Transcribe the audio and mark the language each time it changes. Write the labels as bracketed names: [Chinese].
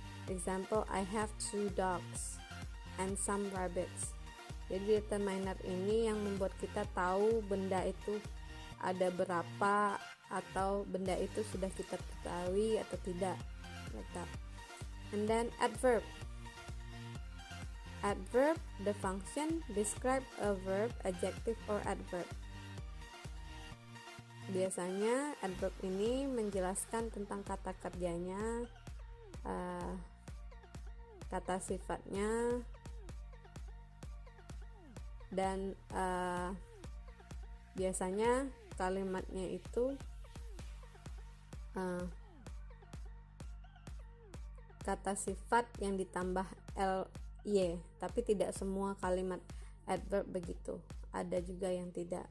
[English] Example: I have 2 dogs and some rabbits. [Indonesian] Jadi determiner ini yang membuat kita tahu benda itu ada berapa atau benda itu sudah kita ketahui atau tidak. [English] Like that. And then adverb. Adverb, the function, describe a verb, adjective, or adverb. [Indonesian] Biasanya adverb ini menjelaskan tentang kata kerjanya, kata sifatnya, dan biasanya kalimatnya itu kata sifat yang ditambah ly, tapi tidak semua kalimat adverb begitu, ada juga yang tidak.